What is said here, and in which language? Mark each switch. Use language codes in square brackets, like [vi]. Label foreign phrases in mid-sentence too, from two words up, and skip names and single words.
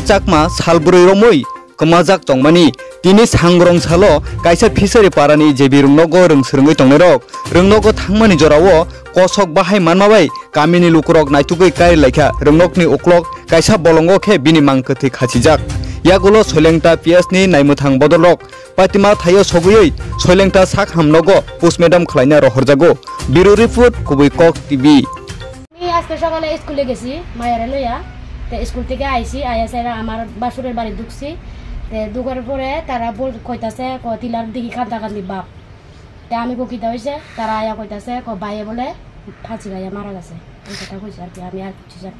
[trp] चाकमा सालब्रै रमै कमाजाक तंमानि तिनि सांग्रं सालो काइसा फिसारि पारानि जेबि रुंनगो रोंसोरङै तंनायरक रोंनगो थांमानि जरावो कसक बाहाय मानमाबाय कामिनि लुकुरक नायतुगै काय लायखा रोंनकनि उक्लक काइसा बलंगो खे बिनि मांकथि खाचिजाक यागुलो सयलेंटा पिएसनि नायमुथां बदलक पातिमा थायो सगुयै सयलेंटा साक हामनगो पोस्टमेडम खलायना रहरजागो बिरु रिपोर्ट कुबै कक टीवी [bn] আমি আজকে সকালে স্কুলে গেছি মায়ের লইয়া তে স্কুল থেকে আইছি আয়া সেরা আমার বাসুরের বাড়ি ঢুকছি তে ঢুকার পরে তারা বল কইতাছে ক তিলার দিকে কান্দাকান্দি বাপ তে আমি কইতা হইছে তারা আয়া কইতাছে ক বাইয়ে বলে ফাঁসি গায়া মারা গেছে এই কথা কইছে আর কি আমি আর কিছু জানি